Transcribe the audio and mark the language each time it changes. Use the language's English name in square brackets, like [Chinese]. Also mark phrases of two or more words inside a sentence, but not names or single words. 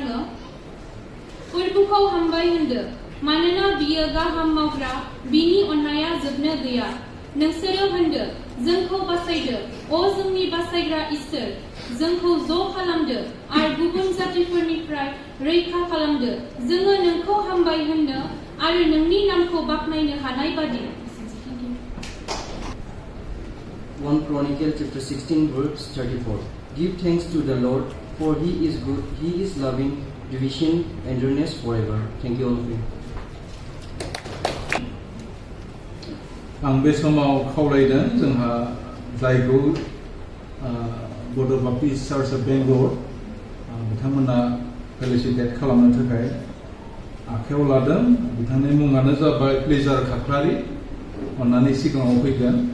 [Bodo] आङो फोरबोखौ हामबाय होनदो मानोना बियो गाहाम मावग्रा बिनि अननाया जोबनो गैया नोंसोरो होनदो जोंखौ बासायदो अ जोंनि बासायग्रा इसोर जोंखौ ज' खालामदो आरो गुबुन जातिफोरनिफ्राय रैखा खालामदो जोङो नोंखौ हामबाय होननो आरो नोंनि नामखौ बाख्नायनो हानाय बादि [English] 1 Chronicle chapter 16 verse 34. Give thanks to the Lord, for He is good, He is loving, division, endurance forever. Thank you all of you. [Bodo] आं बे समाव खावलायदों जोंहा जायखौ बड' बाप्टिस्ट चार्च अफ बेंगलर बिथांमोना फेलिसिटेट खालामनो थाखाय आखायाव लादों बिथांनि मुङानो जाबाय प्लेजार खाख्लारि अन्नानै सिगाङाव फैगोन